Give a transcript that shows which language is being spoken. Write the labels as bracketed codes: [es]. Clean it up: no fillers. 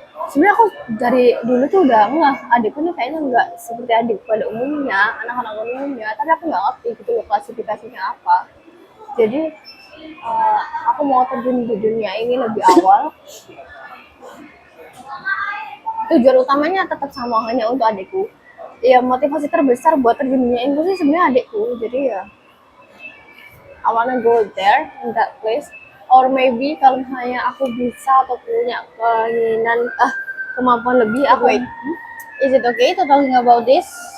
[id] Sebenarnya aku dari dulu tuh udah ngeh, adikku nih kayaknya nggak seperti adik pada umumnya, anak-anak umumnya, tapi aku nggak ngerti gitu loh klasifikasinya apa. Jadi aku mau terjun di dunia ini lebih awal. Tujuan utamanya tetap sama, hanya untuk adikku. Ya motivasi terbesar buat terjun di dunia inklusi sebenarnya adikku. Jadi ya [en] I wanna go there in that place. Or maybe [id] kalau misalnya aku bisa atau punya keinginan kemampuan lebih, aku [en] Wait. Is it okay to talking about this?